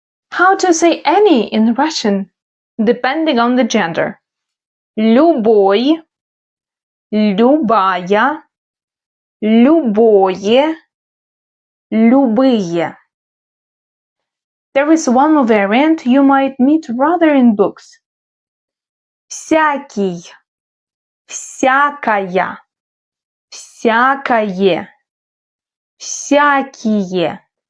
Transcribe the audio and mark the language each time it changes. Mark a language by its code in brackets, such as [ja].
[en] How to say any in Russian, depending on the gender. [ru] Любой, любая, любое, любые. [en] There is one more variant you might meet rather in books. [ru] Всякий, всякая, всякое, всякие.